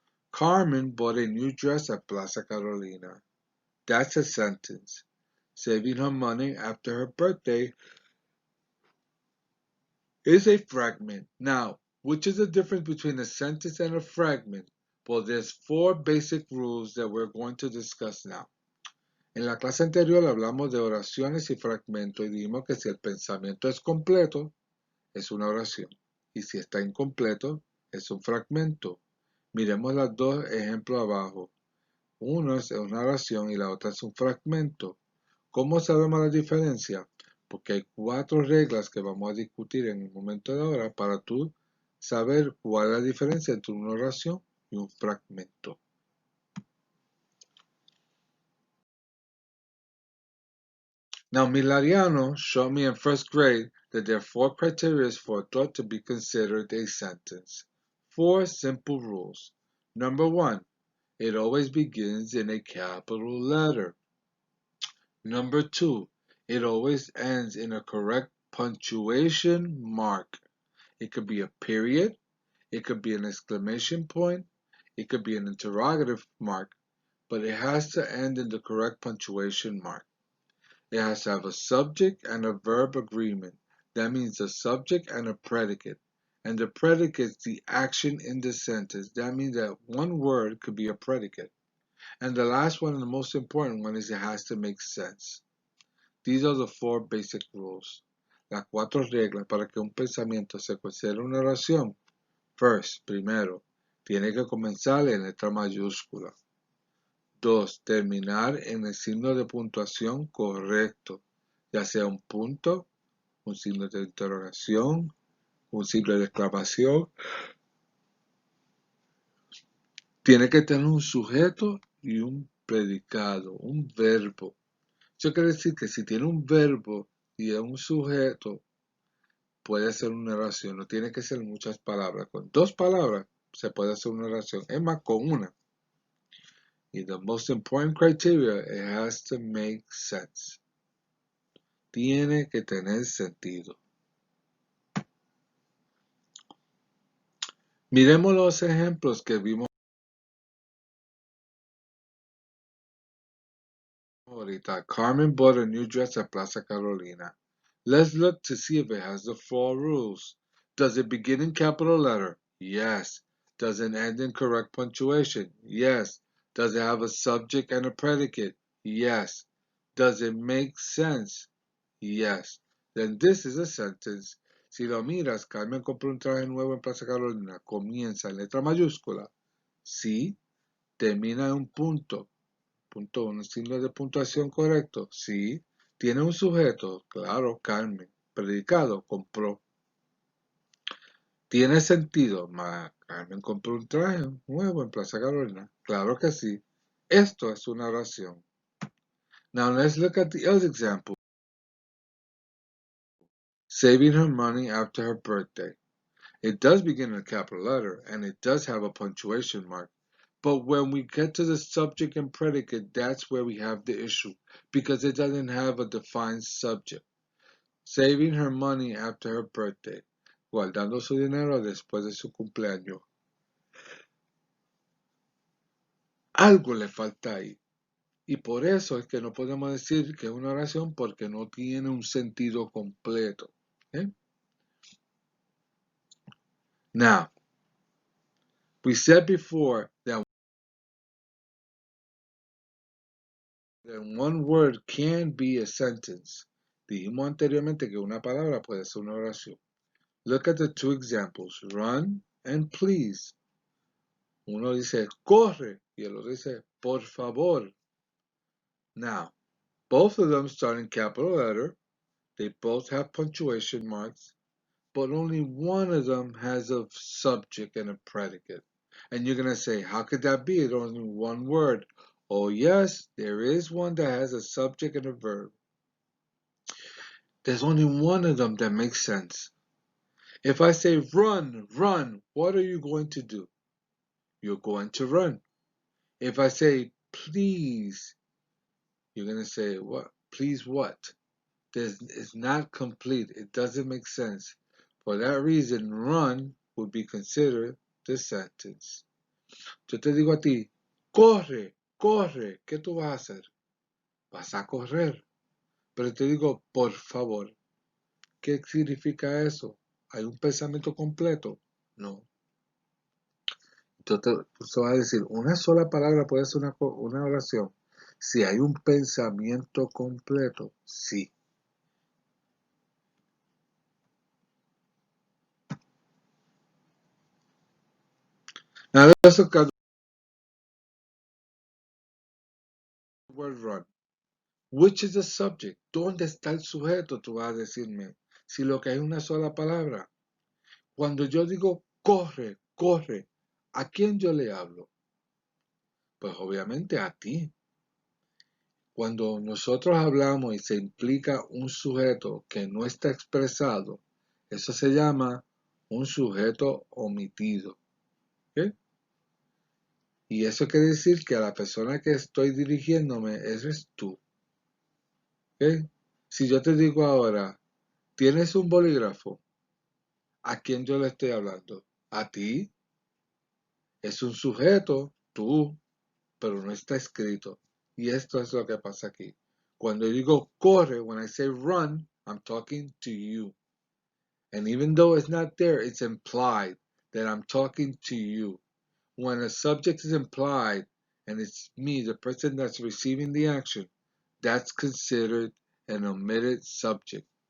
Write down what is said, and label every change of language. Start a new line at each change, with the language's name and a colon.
English: Carmen bought a new dress at Plaza Carolina. That's a sentence. Saving her money after her birthday is a fragment. Now, which is the difference between a sentence and a fragment? Well, there's four basic rules that we're going to discuss now.
Spanish: En la clase anterior hablamos de oraciones y fragmentos y dijimos que si el pensamiento es completo, es una oración. Y si está incompleto, es un fragmento. Miremos los dos ejemplos abajo. Uno es una oración y la otra es un fragmento. ¿Cómo sabemos la diferencia? Porque hay cuatro reglas que vamos a discutir en el momento de ahora para tú saber cuál es la diferencia entre una oración y un fragmento.
English: Now, Milariano showed me in first grade that there are four criteria for a thought to be considered a sentence. Four simple rules. Number one, it always begins in a capital letter. Number two, it always ends in a correct punctuation mark. It could be a period, it could be an exclamation point, it could be an interrogative mark, but it has to end in the correct punctuation mark. It has to have a subject and a verb agreement. That means a subject and a predicate. And the predicate is the action in the sentence. That means that one word could be a predicate. And the last one and the most important one is it has to make sense. These are the four basic rules.
Spanish: Las cuatro reglas para que un pensamiento se considere una oración.
English: First,
Spanish: primero, tiene que comenzar en letra mayúscula. Dos, terminar en el signo de puntuación correcto, ya sea un punto, un signo de interrogación, un signo de exclamación. Tiene que tener un sujeto y un predicado, un verbo. Eso quiere decir que si tiene un verbo y es un sujeto, puede ser una oración. No tiene que ser muchas palabras. Con dos palabras se puede hacer una oración. Es más, con una. Y
English: the most important criteria, it has to make sense.
Spanish: Tiene que tener sentido. Miremos los ejemplos que vimos ahorita.
English: Carmen bought a new dress at Plaza Carolina. Let's look to see if it has the four rules. Does it begin in capital letter? Yes. Does it end in correct punctuation? Yes. Does it have a subject and a predicate? Yes. Does it make sense? Yes. Then this is a sentence.
Spanish: Si lo miras, Carmen compró un traje nuevo en Plaza Carolina. Comienza en letra mayúscula. Sí. Termina en un punto. Punto, un signo de puntuación correcto. Sí. Tiene un sujeto. Claro, Carmen. Predicado, compró. ¿Tiene sentido? Carmen compró un traje nuevo en Plaza Carolina. Claro que sí. Esto es una oración.
English: Now let's look at the other example. Saving her money after her birthday. It does begin in a capital letter, and it does have a punctuation mark. But when we get to the subject and predicate, that's where we have the issue, because it doesn't have a defined subject. Saving her money after her birthday.
Spanish: Guardando su dinero después de su cumpleaños. Algo le falta ahí. Y por eso es que no podemos decir que es una oración porque no tiene un sentido completo.
English: Now, we said before that one word can be a sentence.
Spanish: Dijimos anteriormente que una palabra puede ser una oración.
English: Look at the two examples, run and please.
Spanish: Uno dice corre y el otro dice por favor.
English: Now, both of them start in capital letter. They both have punctuation marks, but only one of them has a subject and a predicate. And you're going to say, how could that be? It's only one word. Oh, yes, there is one that has a subject and a verb. There's only one of them that makes sense. If I say run, run, what are you going to do? You're going to run. If I say please, you're going to say what? Please what? It's not complete. It doesn't make sense. For that reason, run would be considered the sentence.
Spanish: Yo te digo a ti, corre, corre, ¿qué tú vas a hacer? Vas a correr. Pero te digo, por favor, ¿qué significa eso? ¿Hay un pensamiento completo? No. Entonces, tú vas a decir, una sola palabra puede ser una oración. Si hay un pensamiento completo, sí.
English: Now let's look at the word run. Which is the subject?
Spanish: ¿Dónde está el sujeto? Tú vas a decirme. Si lo que hay una sola palabra. Cuando yo digo corre, corre, ¿a quién yo le hablo? Pues obviamente a ti. Cuando nosotros hablamos y se implica un sujeto que no está expresado, eso se llama un sujeto omitido. ¿Okay? Y eso quiere decir que a la persona que estoy dirigiéndome, eres tú. ¿Okay? Si yo te digo ahora, ¿tienes un bolígrafo? ¿A quién yo le estoy hablando? ¿A ti? Es un sujeto, tú, pero no está escrito. Y esto es lo que pasa aquí. Cuando yo digo corre,
English: when I say run, I'm talking to you. And even though it's not there, it's implied that I'm talking to you. When a subject is implied and it's me, the person that's receiving the action, that's considered an omitted subject.